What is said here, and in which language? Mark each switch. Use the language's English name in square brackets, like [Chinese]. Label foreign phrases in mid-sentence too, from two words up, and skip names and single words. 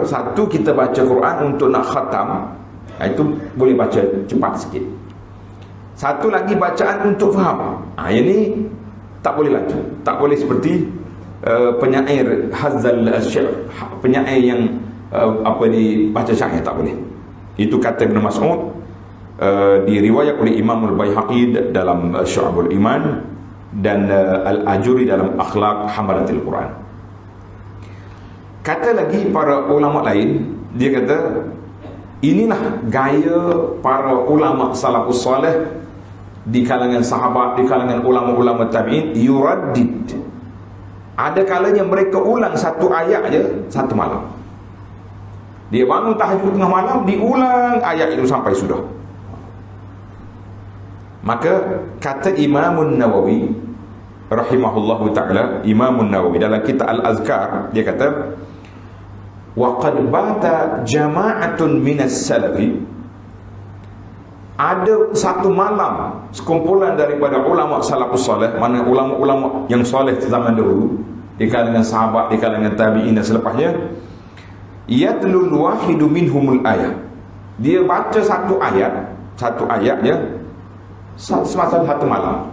[Malay] Satu, kita baca Quran untuk nak khatam. Itu boleh baca cepat sikit. Satu lagi bacaan untuk faham. Yang ni tak boleh laju. Tak boleh seperti penyair hazal syair, penyair yang baca syair, tak boleh. Itu kata Ibn Mas'ud, diriwayat oleh Imam Al-Baihaqi dalam Syu'abul Iman dan Al-Ajuri dalam Akhlaq Hamalatil Quran. Kata lagi para ulama lain, dia kata inilah gaya para ulama [Arabic] السلف الصالح [Malay] di kalangan sahabat, di kalangan ulama-ulama tabi'in, yuraddid. Ada kalanya mereka ulang satu ayat je satu malam. Dia bangun tahajud tengah malam, diulang ayat itu sampai sudah. Maka kata Imamun Nawawi [Arabic] رحمه الله تعالى, [Malay] Imamun Nawawi dalam kitab Al-Azkar, dia kata [Arabic] وقد بات جماعة من السلف. [Malay] Ada satu malam sekumpulan daripada ulama [Arabic] السلف الصالح, [Malay] mana ulama-ulama yang soleh zaman dahulu, di kalangan sahabat, di kalangan tabi'in dan selepasnya, [Arabic] يتلو الواحد منهم الآية. [Malay] Dia baca satu ayat ya, semasa satu malam.